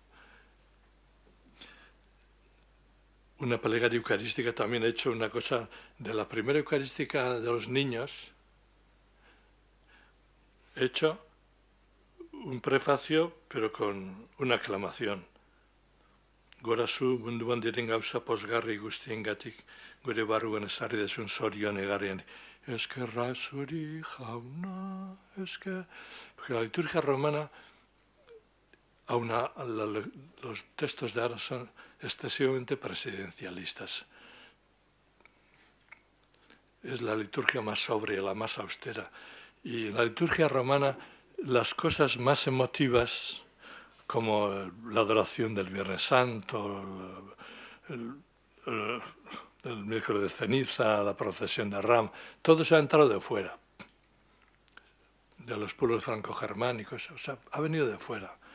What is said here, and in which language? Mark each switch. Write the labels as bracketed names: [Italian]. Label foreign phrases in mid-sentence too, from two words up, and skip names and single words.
[Spanish] Una plegaria eucarística, también he hecho una cosa de la primera eucarística de los niños. He hecho un prefacio, pero con una aclamación. [Basque] Gorazu munduan diren gauza posgarri guztiengatik, gure barruan ezarri desun zorion egarrian. Eskerra zuri jauna, [Spanish] Porque la liturgia romana, los textos de ahora son excesivamente presidencialistas. Es la liturgia más sobria, la más austera. Y en la liturgia romana, las cosas más emotivas, como la adoración del Viernes Santo, el miércoles de ceniza, la procesión de Ram, todo eso ha entrado de fuera, de los pueblos franco-germánicos, o sea, ha venido de fuera.